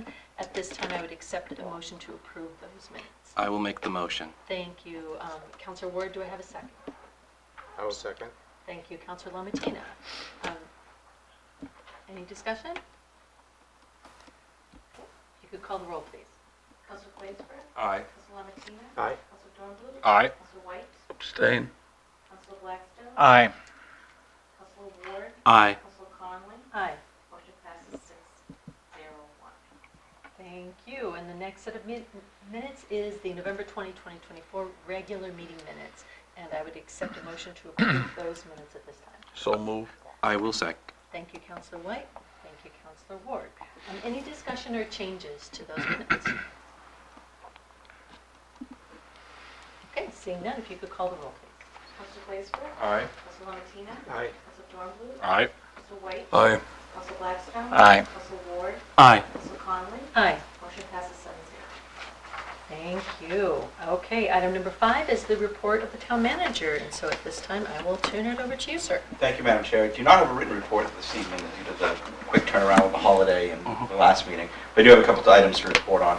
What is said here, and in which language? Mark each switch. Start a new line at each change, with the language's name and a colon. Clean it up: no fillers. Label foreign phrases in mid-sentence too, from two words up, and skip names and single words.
English: At this time, I would accept a motion to approve those minutes. I will make the motion. Thank you. Councilor Ward, do I have a second? I will second. Thank you. Councilor Lomatina. Any discussion? You could call the roll, please. Councilor Quaisberg? Aye. Councilor Lomatina? Aye. Councilor Dornblue? Aye. Councilor White? Abstain. Councilor Blackstone? Aye. Councilor Ward? Aye. Councilor Conley? Aye. Motion passes 6-0-1. Thank you. And the next set of minutes is the November 2024 regular meeting minutes. And I would accept a motion to approve those minutes at this time. So move. I will second. Thank you, Councilor White. Thank you, Councilor Ward. Any discussion or changes to those minutes? Okay, seeing none, if you could call the roll, please. Councilor Quaisberg? Aye. Councilor Lomatina? Aye. Councilor Dornblue? Aye. Councilor White? Aye. Councilor Blackstone? Aye. Councilor Ward? Aye. Councilor Conley? Aye. Motion passes 7-0. Thank you. Okay, item number 5 is the report of the town manager. And so at this time, I will turn it over to you, sir. Thank you, Madam Chair. I do not have a written report this evening due to the quick turnaround with the holiday and the last meeting, but I do have a couple of items to report on.